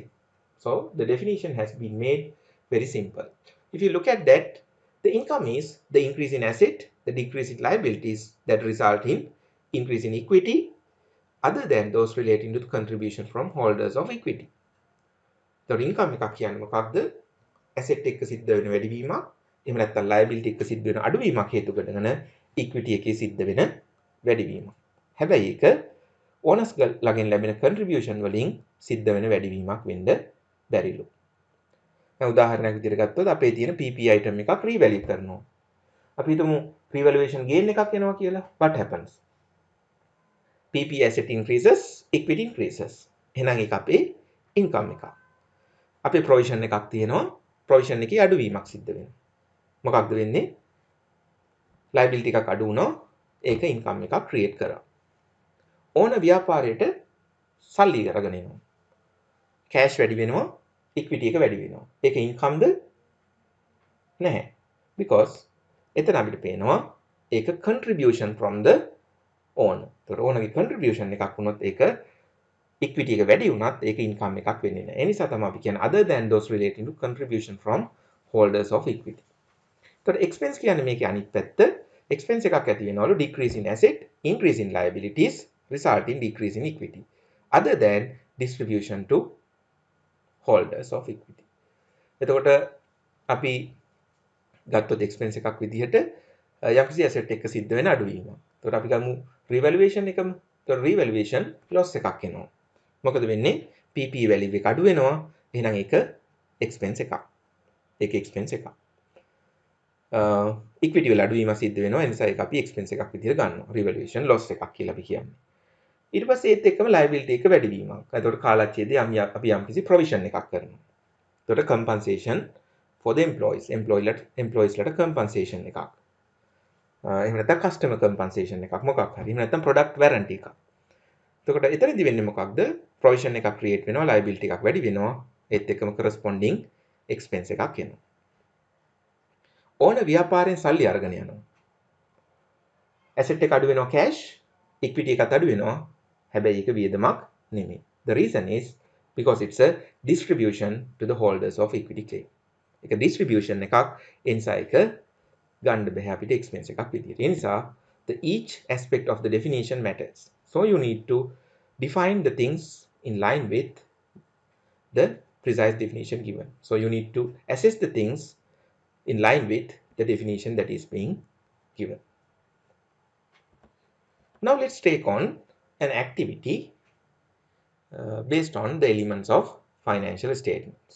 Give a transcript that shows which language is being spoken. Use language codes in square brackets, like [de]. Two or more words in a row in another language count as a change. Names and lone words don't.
[en] So the definition has been made very simple. If you look at that, the income is the increase in asset, the decrease in liabilities that result in increase in equity other than those relating to the contribution from holders of equity. The income [si] එකක් කියන්නේ මොකක්ද? asset එක සිද්ධ වෙන වැඩිවීමක්, එහෙම නැත්නම් liability එක සිද්ධ වෙන අඩුවීමක් හේතු කරගෙන equity එකේ සිද්ධ වෙන වැඩිවීමක්. හැබැයි ඒක owners ළඟින් ලැබෙන contribution වලින් සිද්ධ වෙන වැඩිවීමක් වෙන්න බැරිලු. දැන් උදාහරණයක් විදිහට ගත්තොත් අපේ තියෙන [en] PP item [si] එකක් revalue කරනවා. අපි හිතමු [en] revaluation gain [si] එකක් එනවා කියලා. [en] What happens? PP asset increases, equity increases. [si] එහෙනම් ඒක අපේ income එකක්. අපේ provision එකක් තියෙනවා. provision එකේ අඩුවීමක් සිද්ධ වෙනවා. මොකක්ද වෙන්නේ? liability එකක් අඩු වුණා. ඒක income එකක් create කරා. ඕන ව්‍යාපාරයට සල්ලි අරගෙන එනවා. cash වැඩි වෙනවා, equity එක වැඩි වෙනවා. ඒක incomeද? නැහැ. because එතන අපිට පේනවා ඒක [en] contribution from the owner. [si] ඒතර ownerගේ contribution එකක් වුණොත් ඒක equity එක වැඩි වුණත් ඒක income එකක් වෙන්නේ නැහැ. ඒ නිසා තමයි අපි කියන්නේ [en] other than those relating to contribution from holders of equity. [si] ඒතර expense කියන්නේ මේකේ අනිත් පැත්ත. expense එකක් ඇති වෙනවලු [en] decrease in asset, increase in liabilities, result in decrease in equity. Other than distribution to holders of equity. [si] එතකොට අපි ගත්තොත් expense එකක් විදිහට යම්කිසි asset එකක සිද්ධ වෙන අඩුවීමක්. එතකොට අපි ගමු revaluation එකම. එතකොට [en] revaluation loss [si] එකක් එනවා. මොකද වෙන්නේ? [en] PP value [si] එක අඩු වෙනවා. එහෙනම් ඒක expense එකක්. ඒක එක්ස්පෙන්ස් එකක්. ඉක්විටි වල අඩුවීම සිද්ධ වෙනවා. ඒ නිසා ඒක අපි එක්ස්පෙන්ස් එකක් විදිහට ගන්නවා. [en] revaluation loss [si] එකක් කියලා අපි කියන්නේ. ඊට පස්සේ ඒත් එක්කම ලයබිලිටි එක වැඩිවීමක්. එතකොට කාලච්ඡේදයේ අපි යම්කිසි ප්‍රොවිෂන් එකක් කරනවා. [en] එතකොට compensation for the employeesලට compensation එකක්. [si] එහෙම නැත්නම් [en] customer compensation [si] එකක් මොකක් හරි. එහෙම නැත්නම් [en] product warranty [si] එකක්. එතකොට එතනදි වෙන්නේ මොකක්ද? provision එකක් create වෙනවා, liability එකක් වැඩි වෙනවා. ඒත් එක්කම [en] corresponding expense [si] එකක් එනවා. ඕන ව්‍යාපාරයෙන් සල්ලි අරගෙන යනවා. asset එක අඩු වෙනවා cash, equity එකත් අඩු වෙනවා. හැබැයි ඒක වියදමක් නෙමෙයි. [en] The reason is because it's a distribution to the holders of equity claim. [si] ඒක [en] distribution එකක් [si] එනිසා ඒක ගන්න බෑ අපිට expense එකක් විදියට. ඒ නිසා [en] the each aspect of the definition matters. So you need to define the things in line with the precise definition given. So you need to assess the things in line with the definition that is being given. Now let's take on an activity based on the elements of financial statements.